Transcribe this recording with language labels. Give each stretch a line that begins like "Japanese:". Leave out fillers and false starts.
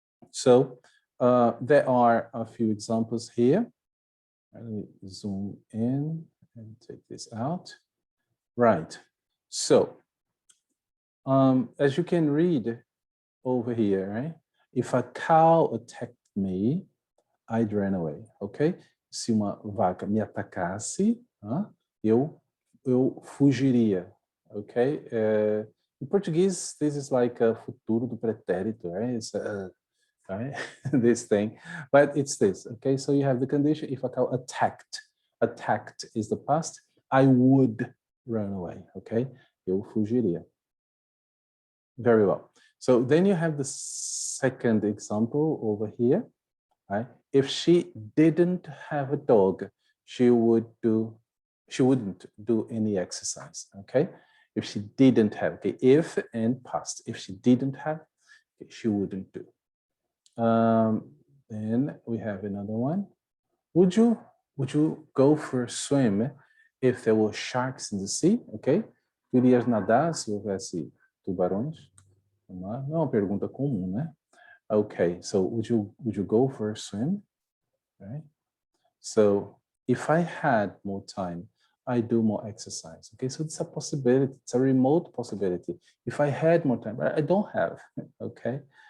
English: So there are a few examples here. Let me zoom in and take this out. Right. So as you can read over here, right? If a cow attacked me, I'd run away. Okay?
Portuguese: Se uma vaca me atacasse, eu fugiria.
English: Okay? In Portuguese, this is like a
Portuguese: futuro do pretérito,
English: right? It's right? This thing, but it's this. Okay, so you have the condition: if a cow attacked is the past. I would run away. Okay,
Portuguese: eu fugiria.
English: Very well. So then you have the second example over here. Right? If she didn't have a dog, she wouldn't do any exercise. Okay, if she didn't have, okay, if and past. If she didn't have, okay, she wouldn't do. Then we have another one. Would you go for a swim if there were sharks in the sea?
Portuguese: Okay? Tu irias nadar se houvesse tubarões? Não é uma pergunta comum, né?
English: Okay, so would you go for a swim? Right? So if I had more time, I do more exercise. Okay, so it's a possibility. It's a remote possibility. If I had more time, but I don't have. Okay.